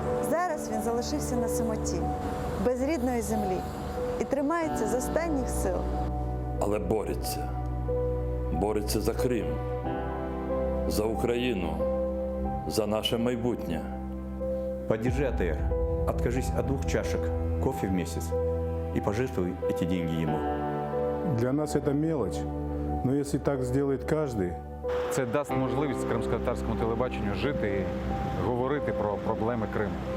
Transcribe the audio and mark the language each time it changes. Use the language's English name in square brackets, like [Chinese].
[Ukrainian] Зараз він залишився на самоті, без рідної землі і тримається з останніх сил. Але бореться. Бореться за Крим, за Україну, за наше майбутнє. [Russian] Поддержи АТР. Откажись от 2 чашек кофе в месяц и пожертвуй эти деньги ему. Для нас это мелочь, но если так сделает каждый... [Ukrainian] Це дасть можливість кримськотатарському телебаченню жити і говорити про проблеми Криму.